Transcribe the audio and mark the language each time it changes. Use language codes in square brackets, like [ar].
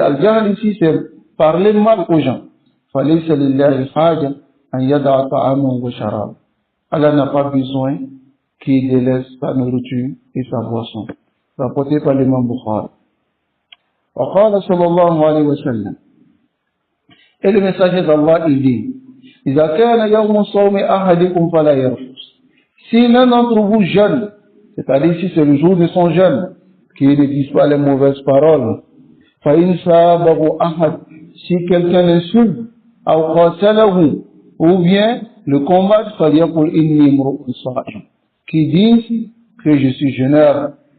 [ar] Al jahl [fr] ici, c'est parler mal aux gens. [ar] Falaysa lillahi haja an yada'a ta'aman wa sharab. [fr] Allah n'a pas besoin qu'il délaisse sa nourriture et sa boisson. Rapporté par l'imam Bukhari. [ar] Wa qala sallallahu alayhi wa sallam. [fr] Et le messager d'Allah, il dit, [ar] إذا كان يوم الصوم أحدكم فلا يرفث. [fr] Si l'un d'entre vous jeûne, c'est-à-dire si c'est le jour de son jeûne, qu'il ne dise pas les mauvaises paroles, [ar] فإن سابه أحد, [fr] si quelqu'un l'insulte, [ar] أو قاتله, [fr] ou bien le combat, [ar] فليقل إني امرؤ صائم, [fr] qui dit que je suis jeûneur.